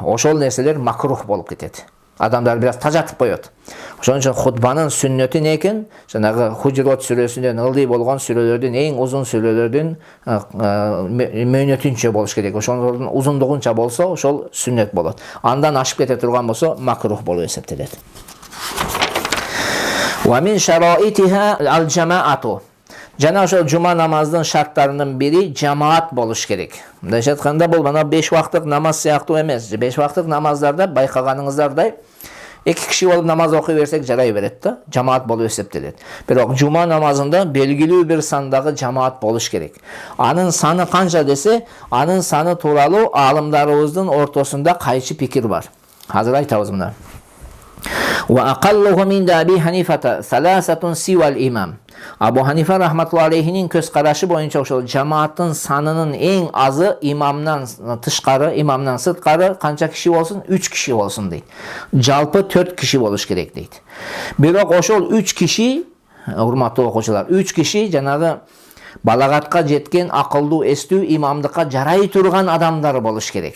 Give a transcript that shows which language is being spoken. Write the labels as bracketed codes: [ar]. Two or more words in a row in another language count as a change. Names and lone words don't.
[ky] Ошол нерселер макрух болуп кетет. Адамдар бираз тажатып коет. Ошон үчүн хутбанын сүннөтү не экен? Жанагы Хужурот сүрөсүнөн ылдый болгон сүрөлөрдүн эң узун сүрөлөрдүн мөөнөтүнчө болуш керек. Ошонун узундугунча болсо, ошол сүннөт болот. Андан ашып кете турган болсо, макрух болуп эсептелет. [ar] ومن شرائطها الجماعة. [ky] Жана ошол жума намазынын шарттарынын бири жамаат болуш керек. Мындайча айтканда бул мана 5 вакыттык намаз сыяктуу эмес. 5 вакыттык намаздарда байкаганыңыздардай 2 киши болуп намаз окуй берсек жарай берет да, жамаат болуп эсептелет. Бирок жума намазында белгилүү бир сандагы жамаат болуш керек. Анын саны канча десе, анын саны тууралуу аалымдарыбыздын ортосунда кайчы пикир бар. Азыр айтабыз мына. [ar] وأقلهم من أبي حنيفة ثلاثة سوى الإمام. [ky] Абу Ханифа рахматуллахи алейхинин көз карашы боюнча ошол жамааттын санынын эң азы имамдан тышкары, имамдан сырткары канча киши болсун? 3 киши болсун дейт. Жалпы 4 киши болуш керек дейт. Бирок ошол 3 киши, урматтуу окуучулар, 3 киши жанагы балагатка жеткен, акылдуу, эстүү, имамдыкка жарай турган адамдар болуш керек.